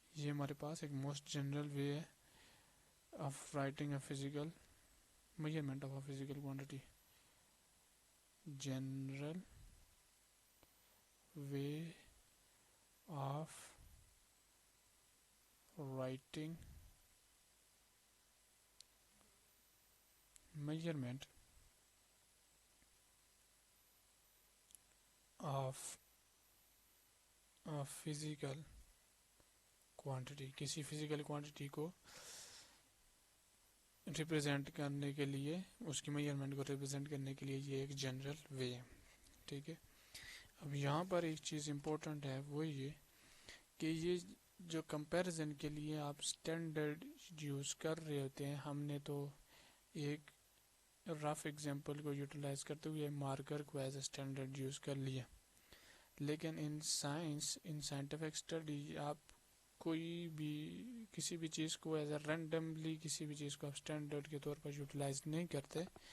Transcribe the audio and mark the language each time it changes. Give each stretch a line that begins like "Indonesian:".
Hindi: हमारे पास एक
English: Most general way है of writing a physical measurement of a physical quantity. General way of writing measurement of a physical quantity.
Hindi: किसी physical quantity को represent करने के लिए, उसकी मेजरमेंट को रिप्रेजेंट करने के लिए ये एक जनरल वे है, ठीक है। अब यहाँ पर एक चीज़ इम्पोर्टेंट है, वो ये कि ये जो कंपैरिजन के लिए आप स्टैंडर्ड यूज़ कर रहे होते हैं, हमने तो एक रफ एग्जांपल को यूटिलाइज करते हुए मार्कर को एज ए स्टैंडर्ड यूज़ कर लिया, लेकिन in science, in scientific study आप कोई भी किसी भी चीज़ को एज ए रैंडमली किसी भी चीज़ को आप स्टैंडर्ड के तौर पर यूटिलाइज नहीं करते।